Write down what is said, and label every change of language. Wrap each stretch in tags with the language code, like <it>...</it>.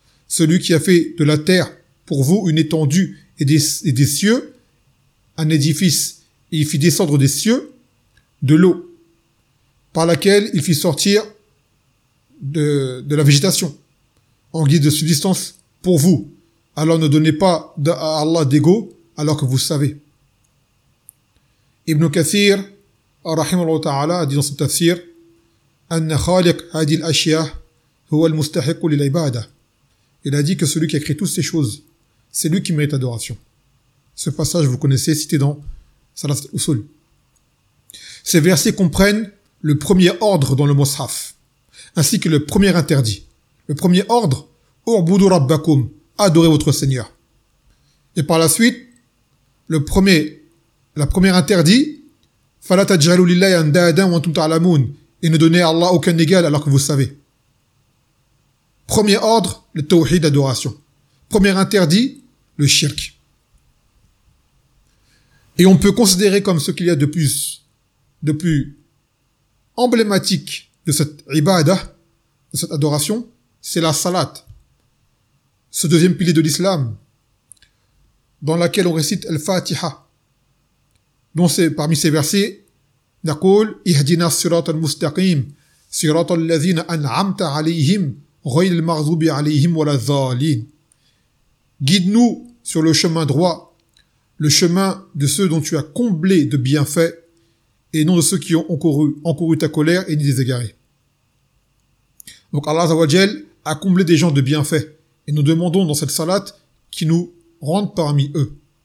<fr>Celui qui a fait de la terre pour vous une étendue et des cieux, un édifice, et il fit descendre des cieux de l'eau, par laquelle il fit sortir de la végétation, en guise de subsistance pour vous. Alors ne donnez pas à Allah d'égo, alors que vous savez.</fr> <ar>Ibn Kathir, رحمه الله تعالى دين صلى التفسير أن خالق هذه الأشياء هو المستحق للعبادة.</ar> <fr>Il a dit que celui qui a créé toutes ces choses, c'est lui qui mérite adoration. Ce passage vous connaissez, cité dans Salat al-Usul. Ces versets comprennent le premier ordre dans le Mus'haf, ainsi que le premier interdit. Le premier ordre:</fr> <ar>Ubudu Rabbakum,</ar> <fr>adorez votre Seigneur. Et par la suite, la première interdit:</fr> <ar>فَلَا تَجْعَلُوا لِلَّهِ أَنْدَادًا وَأَنْتُمْ تَعْلَمُونَ.</ar> <fr>Et ne donnez à Allah aucun égal alors que vous savez. Premier ordre, le tawhid, adoration. Premier interdit, le shirk. Et on peut considérer comme ce qu'il y a de plus emblématique de cette ibadah, de cette adoration, c'est la salat. Ce deuxième pilier de l'islam, dans laquelle on récite al-fatiha. Donc c'est parmi ces versets,</fr> <ar>نقول اهدنا الصراط المستقيم صراط الذين انعمت عليهم غير المغضوب عليهم ولا الضالين.</ar> <fr>Guide-nous sur le chemin droit, le chemin de ceux dont tu as comblé de bienfaits, et non de ceux qui ont encouru ta colère et ni des égarés. Donc Allah Azzawajal a comblé des gens de bienfaits, et nous demandons dans cette salat qu'il nous rende parmi eux.</fr>